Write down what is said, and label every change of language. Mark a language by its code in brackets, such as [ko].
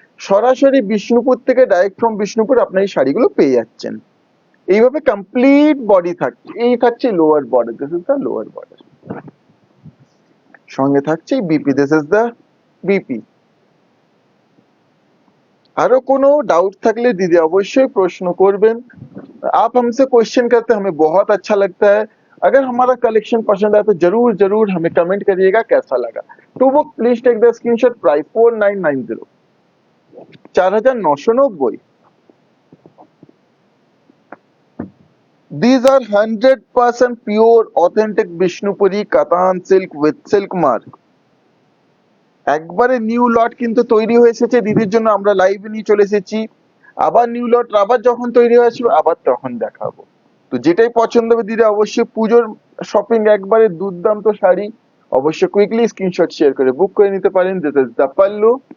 [bn] সরাসরি বিষ্ণুপুর থেকে, [en] direct from Bishnupur [bn] আপনার এই শাড়িগুলো পেয়ে যাচ্ছেন। এইভাবে কমপ্লিট বডি থাকছে। এই থাকছে lower border, [en] This is the lower border. [bn] সঙ্গে থাকছে BP, [en] This is the BP. [bn] আরো কোনো ডাউট থাকলে দিদি অবশ্যই প্রশ্ন করবেন। [hi] आप हमसे क्वेश्चन करते हमें बहुत अच्छा लगता है। अगर हमारा कलेक्शन पसंद आए तो जरूर जरूर हमें कमेंट करिएगा कैसा लगा। [en] To book please take the screenshot, price 4990, 4990। These are 100% pure authentic Bishnupuri Katan silk with silk mark. [bn] একবারে নিউ লট কিন্তু তৈরি হয়ে এসেছে দিদির জন্য, আমরা লাইভে নিয়ে চলে এসেছি। আবার নিউ লট আবার যখন তৈরি হয়ে আসবে আবার তখন দেখাবো। তো যেটাই পছন্দ হবে দিদি অবশ্যই পুজোর শপিং একবারে দুর্দান্ত শাড়ি, অবশ্যই কুইকলি স্ক্রিনশট শেয়ার করে বুক করে নিতে পারেন। [en] This is the pallu.